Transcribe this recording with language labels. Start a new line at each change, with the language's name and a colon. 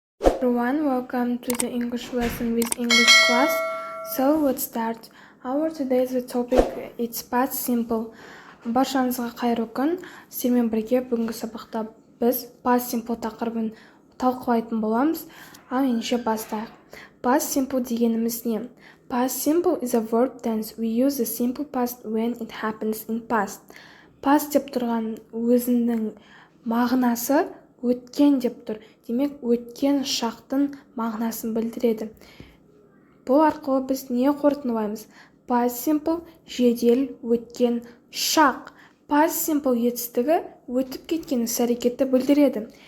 English: everyone, welcome to the English lesson with English class. So let's start. Our today's topic it's past simple.
Kazakh: Баршаңызға қайырлы күн. Сіздермен бірге бүгінгі сабақта біз past simple тақырыбын талқылайтын боламыз. Ал ендеше бастайық. Past simple дегеніміз не?
English: Past simple is a verb tense. We use the simple past when it happens in past.
Kazakh: Past деп тұрған өзінің мағынасы өткен деп тұр. Демек, өткен шақтың мағынасын білдіреді. Бұл арқылы біз не қорытындылаймыз? Past simple жедел өткен шақ. Past simple етістігі өтіп кеткен іс-әрекетті білдіреді.